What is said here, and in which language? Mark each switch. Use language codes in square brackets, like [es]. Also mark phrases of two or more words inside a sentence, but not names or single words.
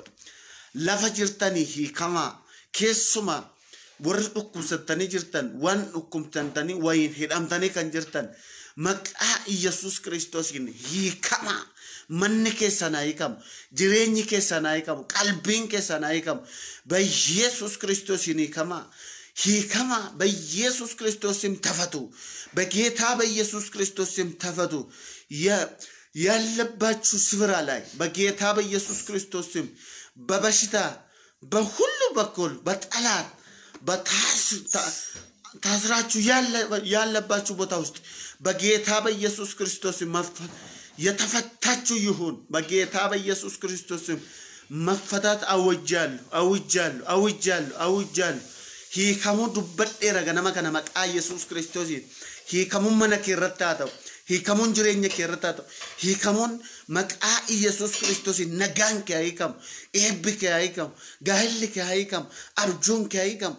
[om] Lafa jirtanii hiikamaa keessumaa warri dhukkubsattanii jirtan waan dhukkubsatanii wayiin hidhamtanii kan jirtan maqaa Yesuus Kiristoosiin hiikamaa. Manni keessan haa hiikamu jireenyi keessan haa hiikamu qalbiin keessan haa hiikamu. [am] በኢየሱስ ክርስቶስ [om] hiikamaa. Hiikama [am] በኢየሱስ ክርስቶስም ተፈቱ። በጌታ በኢየሱስ ክርስቶስም ተፈቱ። ያለባችሁ ስፍራ ላይ በጌታ በኢየሱስ ክርስቶስም በበሽታ በሁሉ በኩል በጠላት ታስራችሁ ያለባችሁ ቦታ ውስጥ በጌታ በኢየሱስ ክርስቶስም የተፈታችሁ ይሁን። በጌታ በኢየሱስ ክርስቶስም መፈታት አውጃለሁ። [om] hiikamuun dubbadheera ganama kana maqaa Yesuus Kiristoosiin. Hiikamuun mana kee irratti haa ta'u. Hiikamuun jireenya kee irratti haa ta'u. Hiikamuun maqaa Yesuus Kiristoosiin nagaan kee haa hiikamu. Eebbi kee haa hiikamu. Gaa'elli kee haa hiikamu. Arjuun kee haa hiikamu.